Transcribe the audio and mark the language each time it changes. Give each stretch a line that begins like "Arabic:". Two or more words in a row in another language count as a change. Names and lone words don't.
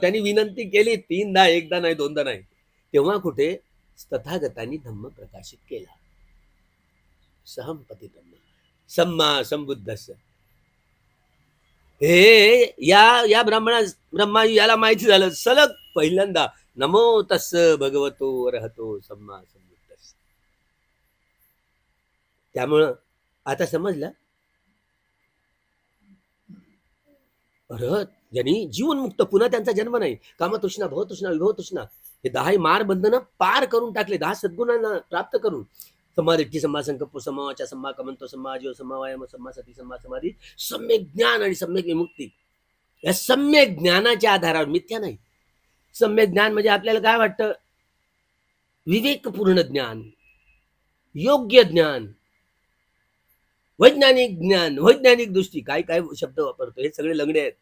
Marathi: त्यांनी विनंती केली 3दा, 1दा नाही, 2दा नाही. तेव्हा कुठे तथागतांनी धम्म प्रकाशित केला.
Pali: सहंपती ब्रह्म सम्मा संबुद्धस्य.
Marathi: हे या ब्रह्मा याला माहिती झालं सलग पहिल्यांदा,
Pali: नमो तस्स भगवतो अर्हतो सम्मा संबुद्धस्य.
Marathi: त्यामुळं आता समजलं, अर्हत ज्यांनी जीवनमुक्त, पुन्हा त्यांचा जन्म नाही, कामतृष्णा, भवतृष्णा, विभवतृष्णा, हे 10 मार बंधनं पार करून टाकले, 10 सद्गुणांना प्राप्त करून,
Pali: समाधिष्ठी, सम्मा संकल्प, सम्मा वाचा, सम्मा कमंतो, सम्मा आजीव, सम्मा वायाम, सम्मा सती, सम्मा समाधी,
Marathi: सम्यक ज्ञान आणि सम्यक विमुक्ती. या सम्यक ज्ञानाच्या आधारावर, मिथ्या नाही. सम्यक ज्ञान म्हणजे आपल्याला काय वाटतं, विवेकपूर्ण ज्ञान, योग्य ज्ञान, वैज्ञानिक ज्ञान, वैज्ञानिक दृष्टी, काय काय शब्द वापरतो, हे सगळे लंगडे आहेत.